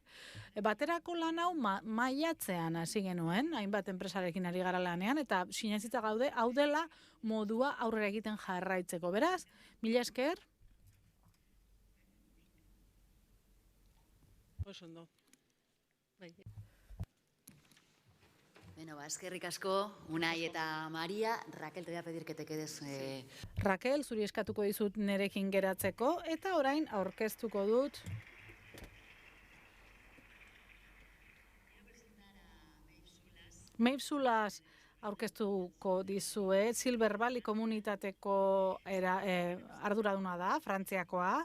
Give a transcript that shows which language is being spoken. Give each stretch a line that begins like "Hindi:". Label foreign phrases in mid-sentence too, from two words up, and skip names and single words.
Basque: Baterako lan hau maiatzean hasi genuen, hainbat enpresarekin ari gara lanean, eta sinetsita gaude, hau dela modua aurrera egiten jarraitzeko. Beraz, mila esker. Oso ondo. Bueno, eskerrik asko, Unai eta Maria.
Spanish: Raquel, te voy a pedir que te quedes...
Basque: Raquel, zuri eskatuko dizut nerekin geratzeko, eta orain aurkeztuko dut... Meipsulas aurkeztuko dizue, Silver Valley komunitateko arduraduna da, Frantziakoa.